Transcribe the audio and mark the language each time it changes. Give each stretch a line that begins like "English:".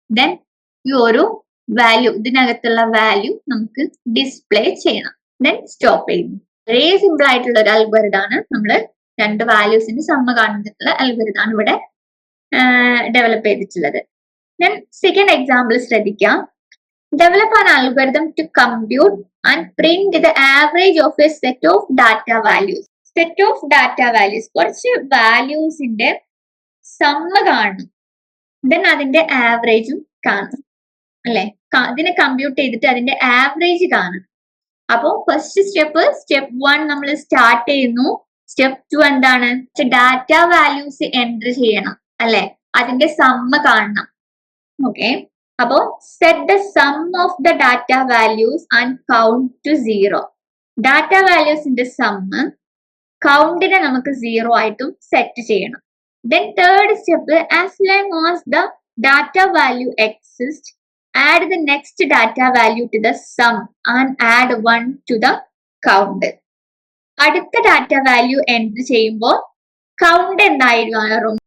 Malayalam: Then ഈ ഒരു value, ഇതിനകത്തുള്ള വാല്യൂ നമുക്ക് ഡിസ്പ്ലേ ചെയ്യണം. ദെൻ സ്റ്റോപ്പ് ചെയ്യുന്നു. വളരെ സിമ്പിൾ ആയിട്ടുള്ള ഒരു അൽഗോരിതമാണ്. നമ്മൾ 2 വാല്യൂസിന്റെ സമ്മ കാണുന്നിട്ടുള്ള അൽഗോരിതമാണ് ഇവിടെ ഡെവലപ്പ് ചെയ്തിട്ടുള്ളത്. ദെൻ സെക്കൻഡ് എക്സാമ്പിൾ ശ്രദ്ധിക്കാം.
English: Develop an algorithm to compute and print the average of a set of data values. Set of data values.
Malayalam: കുറച്ച് വാല്യൂസിന്റെ സമ്മ കാണണം. ദെൻ അതിന്റെ ആവറേജും കാണണം അല്ലെ. ഇതിനെ കമ്പ്യൂട്ട് ചെയ്തിട്ട് അതിന്റെ ആവറേജ് കാണണം. അപ്പോ ഫസ്റ്റ് സ്റ്റെപ്പ് 1 നമ്മൾ സ്റ്റാർട്ട് ചെയ്യുന്നു. സ്റ്റെപ്പ് 2 എന്താണ്? ഡാറ്റ വാല്യൂസ് എൻറ്റർ ചെയ്യണം അല്ലെ. അതിന്റെ സമ്മ കാണണം.
English: Okay, അപ്പോ set the sum of the data values and count to 0.
Malayalam: Data വാല്യൂസിന്റെ sum കൗണ്ടിനെ നമുക്ക് 0 ആയിട്ടും സെറ്റ് ചെയ്യണം.
English: Then third step, as long as the data value exist, add the next data value to the sum and add 1 to the count.
Malayalam: അടുത്ത data value enter ചെയ്യുമ്പോൾ count എന്തായിരുന്നു?